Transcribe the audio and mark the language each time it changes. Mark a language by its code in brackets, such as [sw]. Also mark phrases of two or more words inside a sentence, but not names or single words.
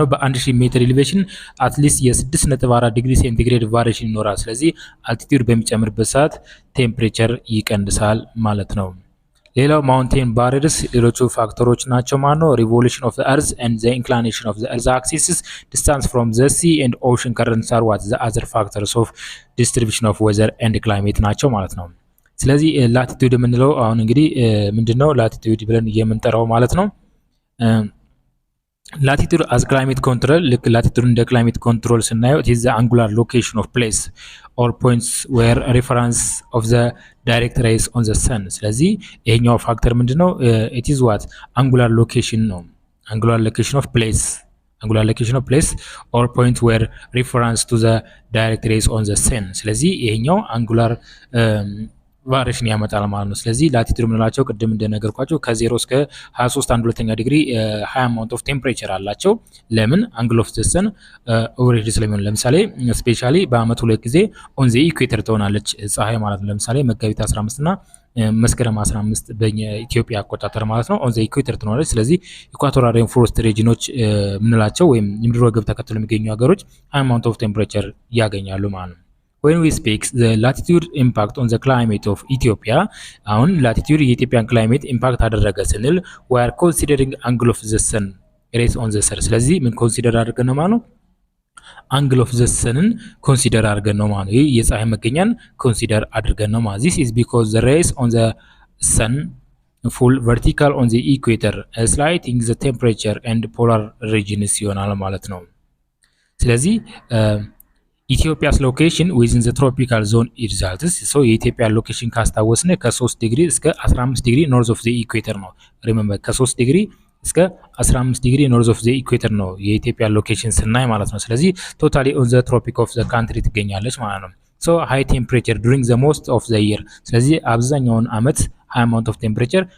[am] በ1000 ሜትር ኤሌቬሽን አትሊስት የ6.4 ዲግሪ ሴንቲግሬድ ቫሪዬሽን ይኖራል። ስለዚህ አልቲቲዩድ በሚጨምርበት ሰዓት ቴምፕሬቸር ይቀንሳል ማለት ነው። ሌላው [en] mountain barriers [am] ሌሎቹ ፋክተሮች ናቸው ማለት ነው። [en] revolution of the earth and the inclination of the earth axis distance from the sea and ocean currents are what the other factors of distribution of weather and climate [am] ናቸው ማለት ነው። ስለዚህ ላቲቲዩድ የምንለው አሁን እንግዲህ ምንድነው ላቲቲዩድ ብለን የምንጠራው ማለት ነው። [en] ላቲቲዩድ as climate control [am] ልክ ላቲቲዩድ እንደ [en] climate control ስናየው it is the angular location of place or points where reference of the direct rays on the sun [am] ስለዚህ ይሄኛው ፋክተር ምንድነው? [en] it is what angular location ነው። angular location of place or point where reference to the direct rays on the sun [am] ስለዚህ ይሄኛው [en] angular [am] ቫሪዬሽን ያመጣል ማለት ነው። ስለዚህ ላቲቲዩድ የምንላቸው ቅድም እንደነገርኳቸው ከ0 እስከ 23 1/2 ዲግሪ [en] high amount of temperature [am] አላቸው። ለምን [en] angle of the sun overhead [am] ስለሚሆን ለምሳሌ ስፔሻሊ በአመት 2 ጊዜ ኦን [en] the equator [am] ትሆናለች ፀሐይ ማለት ነው። ለምሳሌ መጋቢት 15 እና መስከረም 15 በኢትዮጵያ አቆጣጠር ማለት ነው [en] on the equator [am] ትሆናለች። ስለዚህ [en] equatorial rain forest regions [am] የምንላቸው ወይም የምድር ወገብ ተከትሎ የሚገኙ ሀገሮች [en] high amount of temperature [am] ያገኛሉ ማለት ነው። [en] when we speak the latitude impact on the climate of Ethiopia [am] አሁን ላቲቲዩድ የኢትዮጵያን [en] climate impact [am] አደረገ ስንል [en] we are considering angle of the sun [am] rays on the sun ስለዚህ ምን ኮንሲደር አድርገን ነው ማለት ነው? [en] angle of the sun [am] ኮንሲደር አድርገን ነው ማለት ነው። ይህ የፀሐይ መገኛን ኮንሲደር አድርገን ነው ማለት [en] this is because the rays on the sun full vertical on the equator slightly the temperature and polar regions [am] ይሆናል ማለት ነው። ስለዚህ ኢትዮጵያስ [en] location within the tropical zone results so [am] የኢትዮጵያ ሎኬሽን ካስታወስነ ከ3 ዲግሪ እስከ 15 ዲግሪ [en] north of the equator [am] ነው። ሪሜምበር ከ3 ዲግሪ እስከ 15 ዲግሪ [en] north of the equator [am] ነው የኢትዮጵያ ሎኬሽን ስናይ ማለት ነው። ስለዚህ [en] totally on the tropic of the country [am] ትገኛለች ማለት ነው። [en] so high temperature during the most of the year [am] ስለዚህ አብዛኛውን አመት [en] high amount of temperature